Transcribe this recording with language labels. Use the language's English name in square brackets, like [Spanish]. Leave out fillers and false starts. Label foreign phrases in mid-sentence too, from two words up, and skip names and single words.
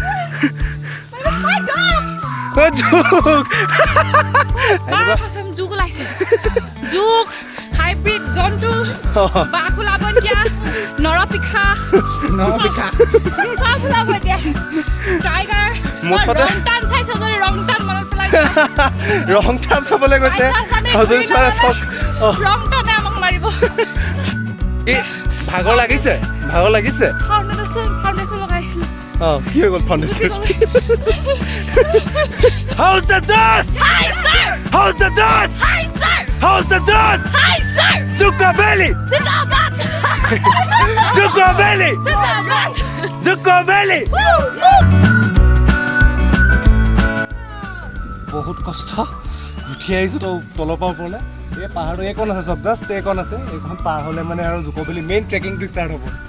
[Assamese] জুক ওলাইছে, জুক হাইব্ৰিড জন্তু, বাঘ ওলাব এতিয়া, নৰপিখা চব ওলাব এতিয়া, টাইগাৰ। ৰংটান চাইছে যদি ৰংটান মনত পেলাইছে। ৰংটান চাবলৈ গৈছে ৰংটানে আমাক মাৰিব। ভাগৰ লাগিছে, ভাগৰ লাগিছে। ফাউণ্ডেশ্যন লগাইছিলো। কি হৈ গ'ল ফাউণ্ডেশ্যন? [English] How's the juice? Hi, sir! How's the juice? Hi, sir! How's the juice? Hi, sir! [Hindi] Juco Valley! Zindabad! Juco Valley! Zindabad! Juco Valley! [Assamese] বহুত কষ্ট উঠি আহিছোঁ তো তলৰ পৰা ওপৰলৈ। এই পাহাৰটো এইকণ আছে, চব জাষ্ট এইকণ আছে, এইখন পাৰ হ'লে মানে আৰু জুকো ভেলী [English] main trekking [Assamese] ষ্টাৰ্ট হ'ব।